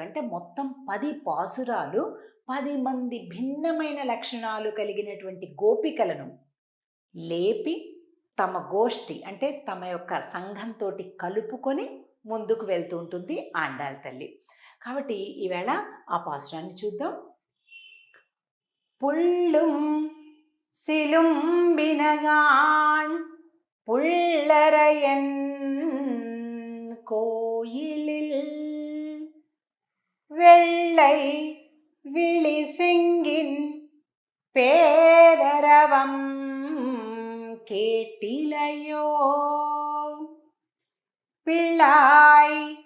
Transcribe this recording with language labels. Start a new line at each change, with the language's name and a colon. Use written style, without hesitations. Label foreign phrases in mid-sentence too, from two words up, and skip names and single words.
Telugu: అంటే మొత్తం 10 పాసురాలు 10 మంది భిన్నమైన లక్షణాలు కలిగినటువంటి గోపికలను లేపి తమ గోష్ఠి అంటే తమ యొక్క సంఘంతో కలుపుకొని ముందుకు వెళ్తూ ఉంటుంది ఆండాళ్ తల్లి. కాబట్టి ఈవేళ ఆ పాసురాన్ని చూద్దాం.
Tamil: புள்ளும் சிலம்பினகாண் புள்ளரையன் கோயிலில் வெள்ளை விழி செங்கின் பேரரவம் கேட்டிலையோ பிள்ளாய்